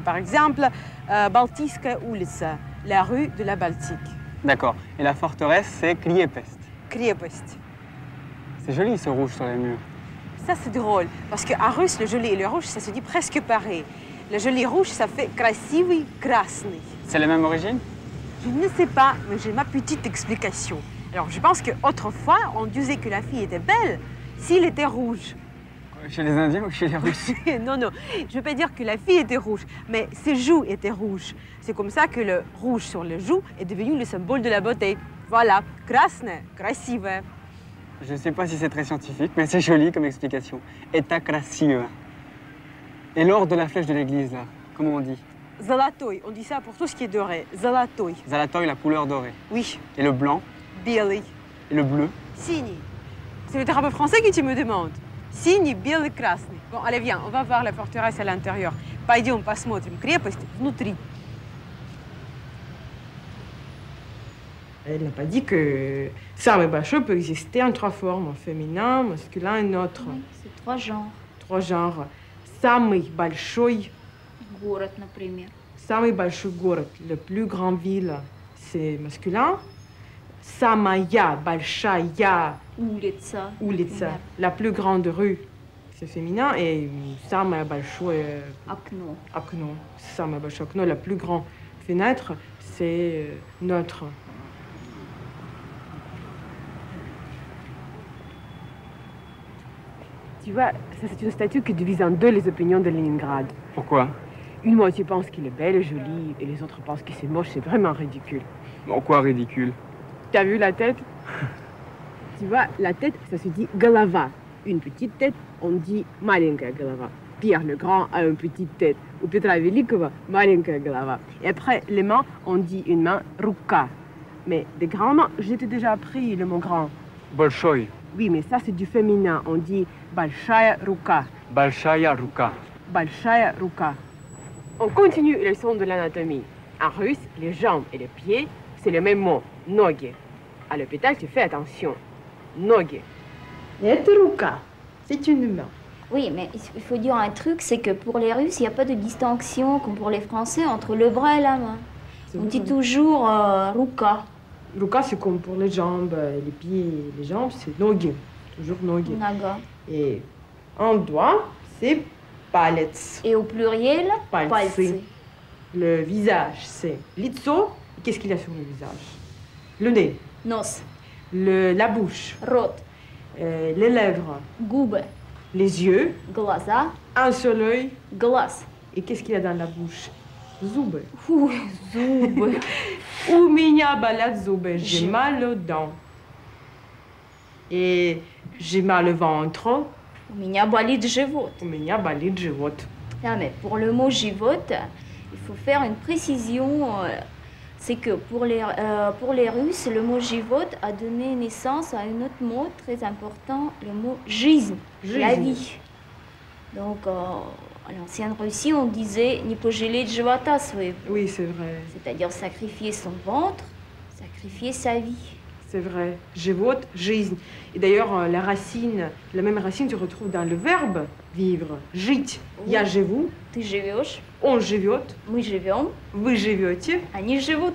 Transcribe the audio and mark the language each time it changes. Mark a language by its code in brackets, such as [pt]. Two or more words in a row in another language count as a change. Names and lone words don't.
[fr] Par exemple, [ru] Балтийская улица, [fr] la rue de la Baltique. D'accord. Et la forteresse, c'est Kriepest. [ru] Крепость. [fr] C'est joli ce rouge sur les murs. Ça, c'est drôle. Parce qu'en russe, le gelé et le rouge, ça se dit presque pareil. Le gelé rouge, ça fait [ru] красивый красный. [fr] C'est la même origine? Je ne sais pas, mais j'ai ma petite explication. Alors, je pense qu'autrefois, on disait que la fille était belle s'il était rouge. Chez les Indiens ou chez les Russes? Non, non, je ne veux pas dire que la fille était rouge, mais ses joues étaient rouges. C'est comme ça que le rouge sur les joues est devenu le symbole de la beauté. Voilà, [ru] красное, красивое. [fr] Je ne sais pas si c'est très scientifique, mais c'est joli comme explication. [ru] Это красиво. [fr] Et l'or de la flèche de l'église, là, comment on dit? Золотой, on dit ça pour tout ce qui est doré. Золотой. Zalatoy, la couleur dorée. Oui. Et le blanc? [ru] Белый. [fr] Et le bleu? [ru] Синий. [fr] C'est le drapeau français que tu me demandes. [ru] Синий, белый, красный. [fr] Bon, allez, viens, on va voir la forteresse à l'intérieur. [ru] Пойдем посмотрим крепость внутри. [fr] Elle n'a pas dit que [ru] самый большой [fr] peut exister en trois formes, féminin, masculin et neutre. Oui, c'est trois genres. Trois genres. [ru] Самый большой, Город, например. самый большой город, [fr] la plus grande ville, c'est masculin. [ru] Самая большая Улица. улица, например. [fr] la plus grande rue, c'est féminin. [ru] Et самое большое Окно. окно, самое большое окно, [fr] la plus grande fenêtre, c'est neutre. Tu vois, ça c'est une statue qui divise en deux les opinions de Leningrad. Pourquoi? Une moitié pense qu'il est belle et jolie, et les autres pensent que c'est moche, c'est vraiment ridicule. En quoi ridicule? T'as vu la tête? Tu vois, la tête, ça se dit голова. Une petite tête, on dit [ru] маленькая голова. [fr] Pierre le Grand a une petite tête. [ru] У Петра Великого маленькая голова. [fr] Et après, les mains, on dit une main рука. Mais des grandes mains, j'ai déjà appris le mot grand. [ru] Большой. [fr] Oui, mais ça c'est du féminin. On dit [ru] большая рука. Большая рука. Большая рука. [fr] On continue les leçons de l'anatomie. En russe, les jambes et les pieds, c'est le même mot, ноги. À l'hôpital, tu fais attention. [ru] Ноги. Это рука. [fr] C'est une main. Oui, mais il faut dire un truc, c'est que pour les Russes, il n'y a pas de distinction, comme pour les Français, entre le bras et la main. On dit toujours рука. [ru] Рука, [fr] c'est comme pour les jambes, les pieds et les jambes, c'est ноги. Toujours ноги. [ru] Нога. [fr] Et un doigt, c'est палец. Et au pluriel, [ru] Пальцы. пальцы. [fr] Le visage, c'est лицо. Qu'est-ce qu'il y a sur le visage? Le nez. [ru] Нос. [fr] La bouche. [ru] Рот. [fr] Les lèvres. [ru] Губы. [fr] Les yeux. [ru] Глаза. [fr] Un seul œil. [ru] Глаз. [fr] Et qu'est-ce qu'il y a dans la bouche? [ru] Зубы. Фу, зубы. У меня болят зубы. [fr] J'ai mal aux dents. Et j'ai mal au ventre. [ru] У меня болит живот. У меня болит живот. [fr] Ah, mais pour le mot живот, il faut faire une précision. C'est que pour les Russes, le mot живот a donné naissance à un autre mot très important, le mot жизнь, la vie. Donc, En l'ancienne Russie, on disait [ru] «не пожалеть живота своего». [fr] Oui, c'est vrai. C'est-à-dire sacrifier son ventre, sacrifier sa vie. C'est vrai. [ru] Живот, жизнь. [fr] Et d'ailleurs, la racine, la même racine, tu retrouves dans le verbe vivre. [ru] Жить. Я живу. Ты живешь, Он живет. мы живем, Вы живете. они живут.